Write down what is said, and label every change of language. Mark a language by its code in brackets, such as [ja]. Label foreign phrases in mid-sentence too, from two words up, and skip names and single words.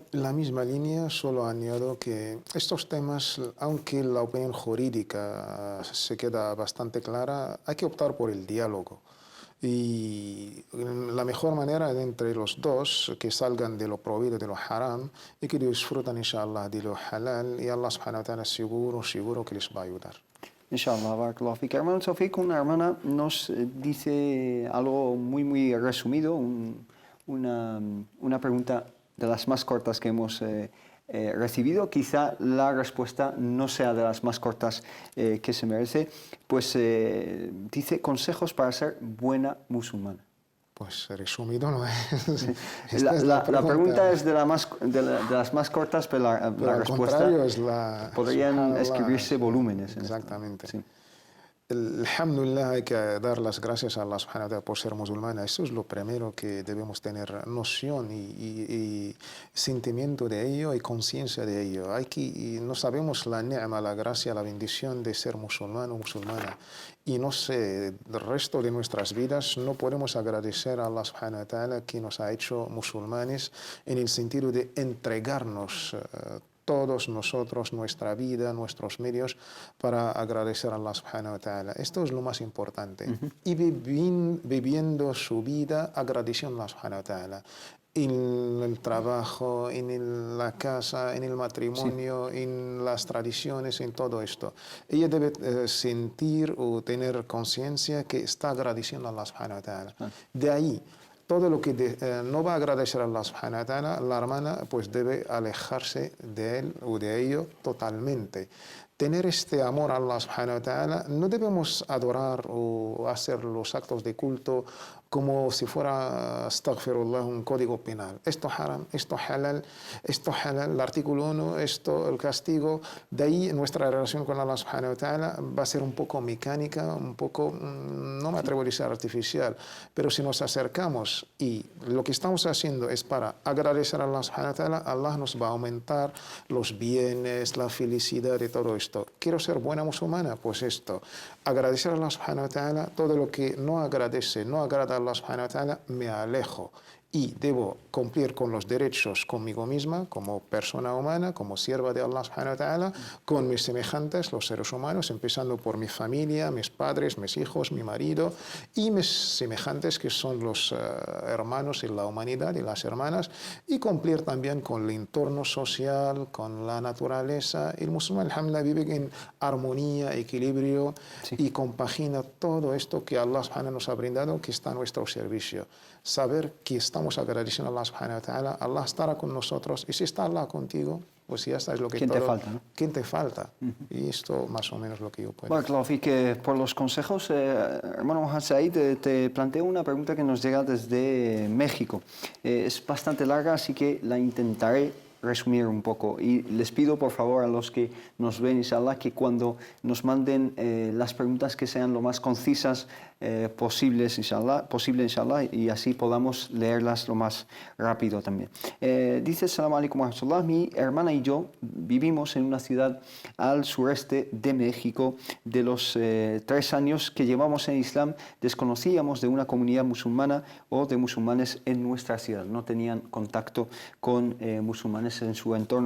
[es] La misma línea, solo añado que estos temas, aunque la opinión jurídica se queda bastante clara, hay que optar por el diálogo. Y la mejor manera entre los dos, que salgan de lo prohibido, de lo haram, y que disfrutan, inshallah, de lo halal, y [ar] الله سبحانه وتعالى [es] seguro que les va a ayudar. [ar] إن شاء الله، بارك الله فيك. [es] Hermano Sofía, una hermana nos dice algo muy resumido, una pregunta de las más cortas que hemos recibido. Quizá la respuesta no sea de las más cortas que se merece. Pues dice: consejos para ser buena musulmana. Pues resumido no es. La pregunta es de las más cortas, pero la al respuesta contrario es la... podrían subhanallah, escribirse volúmenes. Exactamente. Sí. Alhamdulillah, hay que dar las gracias a [ar] الله سبحانه وتعالى [es] por ser musulmana. Eso es lo primero que debemos tener noción y sentimiento de ello y conciencia de ello. Y no sabemos la ni'ma, la gracia, la bendición de ser musulmán o musulmana. Y no sé, el resto de nuestras vidas no podemos agradecer a [ar] الله سبحانه وتعالى [es] que nos ha hecho musulmanes en el sentido de entregarnos todos nosotros, nuestra vida, nuestros medios, para agradecer a [ar] الله سبحانه وتعالى. [es] Esto es lo más importante. Y viviendo su vida agradeciendo a [ar] الله سبحانه وتعالى. [es] En el trabajo, en la casa, en el matrimonio, en las tradiciones, en todo esto. Ella debe sentir o tener conciencia que está agradeciendo a [ar] الله سبحانه وتعالى. [es] De ahí, todo lo que no va a agradecer a [ar] الله سبحانه وتعالى, [es] la hermana pues debe alejarse de él o de ello totalmente. Tener este amor a [ar] الله سبحانه وتعالى, [es] no debemos adorar o hacer los actos de culto como si fuera, astaghfirullah, un código penal. Esto haram, esto halal, el artículo 1, esto el castigo. De ahí nuestra relación con [ar] الله سبحانه وتعالى [es] va a ser un poco mecánica, un poco, no me atrevo a decir artificial, pero si nos acercamos y lo que estamos haciendo es para agradecer a Allah subhanahu wa ta'ala, Allah nos va a aumentar los bienes, la felicidad y todo esto. ¿Quiero ser buena musulmana? Pues esto, agradecer a [ar] الله سبحانه وتعالى, [es] todo lo que no agradece, no agrada a [ar] الله سبحانه وتعالى, [es] me alejo. Y debo cumplir con los derechos conmigo misma, como persona humana, como sierva de [ar] الله سبحانه وتعالى, [es] con mis semejantes, los seres humanos, empezando por mi familia, mis padres, mis hijos, mi marido, y mis semejantes, que son los hermanos en la humanidad y las hermanas, y cumplir también con el entorno social, con la naturaleza. El musulmán, alhamdulillah, vive en armonía, equilibrio, y compagina todo esto que [ar] الله سبحانه وتعالى [es] nos ha brindado, que está a nuestro servicio. Saber que estamos agradeciendo a [ar] الله سبحانه وتعالى, [es] Allah estará con nosotros, y si está Allah contigo, pues ya sabes lo que ¿Quién te falta, no? ¿Quién te falta? Y esto más o menos lo que yo puedo. Bueno, que por los consejos, hermano Mohamed Said, te planteo una pregunta que nos llega desde México. Es bastante larga, así que la intentaré resumir un poco. Y les pido, por favor, a los que nos ven, inshallah, que cuando nos manden las preguntas que sean lo más concisas posible, inshallah, y así podamos leerlas lo más rápido también. Dice, [ar] سلام عليكم ورحمة الله, [es] mi hermana y yo vivimos en una ciudad al sureste de México. De los 3 años que llevamos en Islam, desconocíamos de una comunidad musulmana o de musulmanes en nuestra ciudad. No tenían contacto con musulmanes en su entorno.